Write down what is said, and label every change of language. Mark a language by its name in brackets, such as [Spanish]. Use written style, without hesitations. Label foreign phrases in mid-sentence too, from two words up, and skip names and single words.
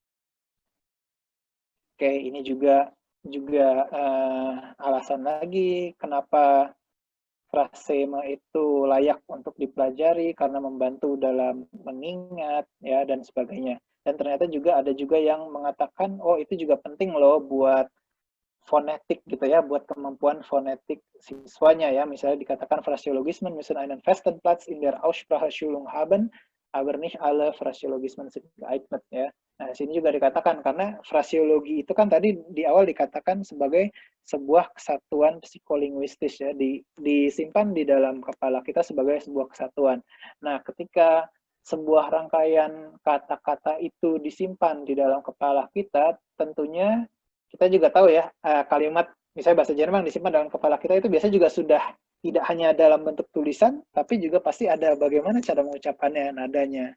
[Indonesian] Oke, ini juga alasan lagi kenapa frasema itu layak untuk dipelajari karena membantu dalam mengingat ya dan sebagainya. Dan ternyata juga ada juga yang mengatakan, oh itu juga penting loh buat fonetik gitu ya, buat kemampuan fonetik siswanya ya. Misalnya dikatakan [German] Phrasiologismen müssen einen festen Platz in der Ausspracheschulung haben, aber nicht alle Phrasiologismen sind geeignet ya. [Indonesian] Nah, sini juga dikatakan karena frasiologi itu kan tadi di awal dikatakan sebagai sebuah kesatuan psikolinguistis ya, disimpan di dalam kepala kita sebagai sebuah kesatuan. Nah, ketika sebuah rangkaian kata-kata itu disimpan di dalam kepala kita, tentunya kita juga tahu ya, kalimat misalnya bahasa Jerman disimpan dalam kepala kita itu biasanya juga sudah tidak hanya dalam bentuk tulisan, tapi juga pasti ada bagaimana cara mengucapkannya, nadanya.